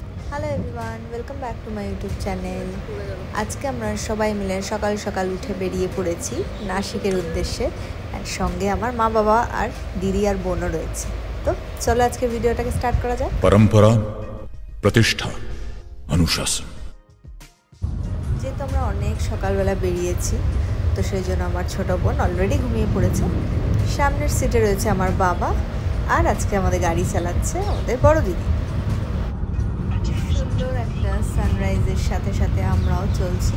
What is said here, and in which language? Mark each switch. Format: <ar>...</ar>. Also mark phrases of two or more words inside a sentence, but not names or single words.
<en>Hello everyone, welcome back to my YouTube channel.</en> <bn>আজকে আমরা সবাই মিলে সকাল সকাল উঠে বেরিয়ে পড়েছি নাসিকের উদ্দেশ্যে। আর সঙ্গে আমার মা বাবা আর দিদি আর বোনও রয়েছে। তো চলো আজকে ভিডিওটাকে স্টার্ট করা যায়।</bn> <hi>परंपरा, प्रतिष्ठा, अनुशासन।</hi> <bn>যেহেতু আমরা অনেক সকালবেলা বেরিয়েছি, তো সেই জন্য আমার ছোটো বোন অলরেডি ঘুমিয়ে পড়েছে। সামনের সিটে রয়েছে আমার বাবা, আর আজকে আমাদের গাড়ি চালাচ্ছে আমাদের বড় দিদি। সুন্দর একটা সানরাইজের সাথে সাথে আমরাও চলছি।</bn>